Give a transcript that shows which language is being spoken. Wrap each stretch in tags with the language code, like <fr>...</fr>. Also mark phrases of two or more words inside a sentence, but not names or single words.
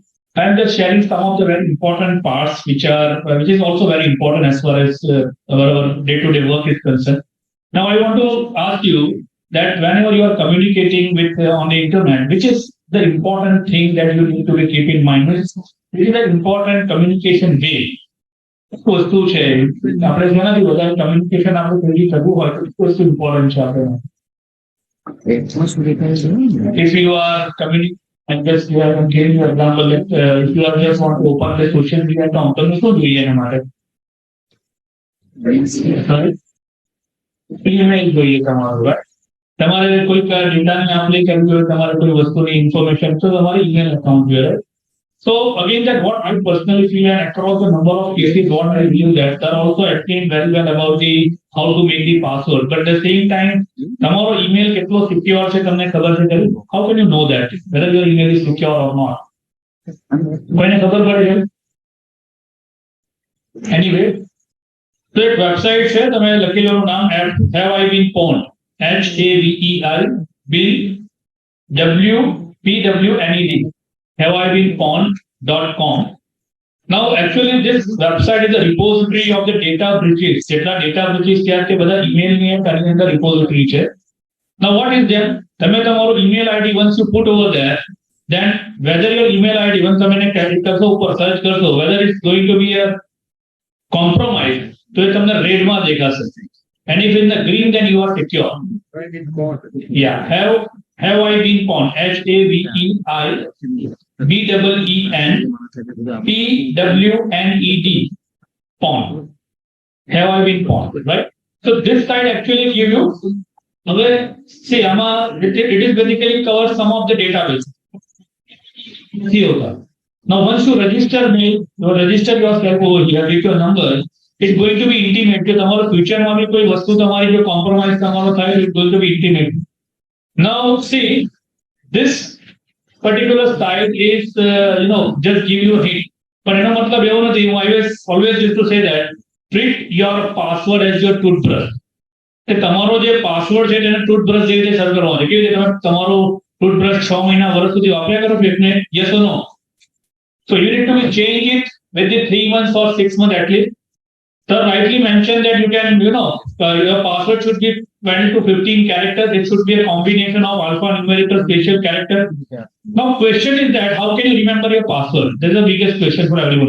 <en>I'm just sharing some of the very important parts which is also very important as far as our day-to-day work is concerned. Now I want to ask you that whenever you are communicating with on the internet, which is the important thing that you need to keep in mind, which is the important communication way.</en> <gu>વસ્તુ છે આપણે જેનાથી વધારે કમ્યુનિકેશન આપણે પેલી કરવું હોય તો વસ્તુ ઇમ્પોર્ટન્ટ છે આપણે</gu> <en>if you are communicating, and just you are giving you example that if you are just want to open the social media account</en> <gu>તો શું જોઈએ એના માટે ઈમેલ જોઈએ તમારું, right? તમારે કોઈ ડેટાને આપણે કરવી હોય, તમારે કોઈ વસ્તુની ઇન્ફોર્મેશન તો તમારે</gu> <en>email account</en> <gu>જોઈએ,</gu> <en>right? So again, that what I personally feel, and across the number of cases, what I view that they're also explained very well about the how to make the password. But at the same time, tomorrow email</en> <gu>કેટલો secure છે તમને ખબર છે ખરી?</gu> <en>How can you know that whether your email is secure or not?</en> <gu>કોઈને ખબર પડે છે? Anyway, તો એક વેબસાઇટ છે, તમે લખી લો નામ</gu> <en>have I been pwned, HAVEI have I been pwned.com. Now actually this website is a repository of the data breaches.</en> <gu>જેટલા</gu> <en>data breaches</en> <gu>થયા તે બધા email ની એની અંદર repository છે.</gu> <en>Now what is there?</en> <gu>તમે તમારો</gu> <en>email ID once you put over there, then whether your email ID once</en> <gu>તમે એને ક્લિક કરશો ઉપર સર્ચ કરશો</gu> <en>whether it's going to be a compromise,</en> <gu>તો એ તમને red માં દેખાશે.</gu> <en>And if in the green, then you are secure. Yeah, have I been pwned? HAVEIBEENPWNED pwned. Have I been pwned? Right. So this side actually give you. See, it is basically covers some of the database. See, okay. Now once you register mail, you register yourself over here with your number. It's going to be intimate</en> <gu>કે તમારો ફ્યુચરમાં બી કોઈ વસ્તુ તમારી જો કોમ્પ્રોમાઇઝ તમારો થાય,</gu> <en>it's going to be intimate. Now see, this particular site is just give you a hint, but</en> <gu>એનો મતલબ એવો નથી.</gu> <en>હું always used to say that treat your password as your toothbrush.</en> <gu>કે તમારો જે પાસવર્ડ છે તેને ટૂથબ્રશ જેવી રીતે સર્વ કરવાનો છે. કેવી રીતે તમે તમારો ટૂથબ્રશ 6 મહિના વર્ષ સુધી વાપર્યા કરો છો એટલે</gu> <en>yes or no? So you need to change it within 3 months or 6 months at least. Sir rightly mentioned that you can, your password should be 20 to 15 characters. It should be a combination of alphanumerical special character. Yeah. Now, question is that how can you remember your password? This is the biggest question for everybody.</en>